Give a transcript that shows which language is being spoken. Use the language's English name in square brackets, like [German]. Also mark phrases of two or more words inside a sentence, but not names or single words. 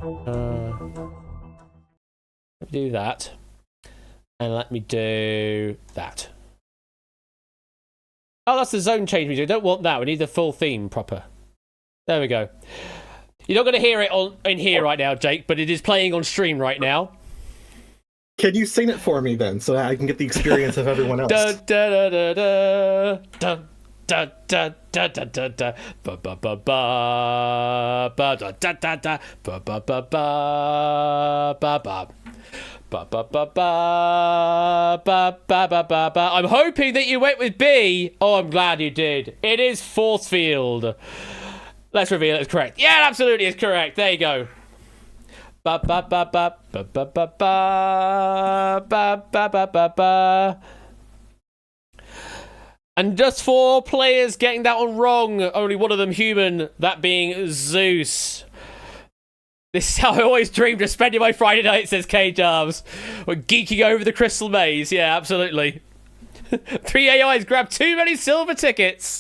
[English] Let me do that. And let me do that. Oh, that's the zone change we do. Don't want that. We need the full theme proper. There we go. You're not going to hear it in here right now, Jake, but it is playing on stream right now. Can you sing it for me then, so that I can get the experience of everyone else? Da da da da da da da da da da da ba ba ba ba ba da da da da ba ba ba ba ba ba. Ba, ba, ba, ba, ba, ba, ba, ba, ba. I'm hoping that you went with B. Oh, I'm glad you did. It is Force Field. Let's reveal it's correct. Yeah, it absolutely is correct. There you go. Ba ba ba ba ba ba ba ba ba ba ba ba ba. And just 4 players getting that one wrong. Only one of them human. That being Zeus. This is how I always dreamed of spending my Friday night, says K-Jarbs. We're geeking over the Crystal Maze. Yeah, absolutely. 3 AIs grabbed too many silver tickets.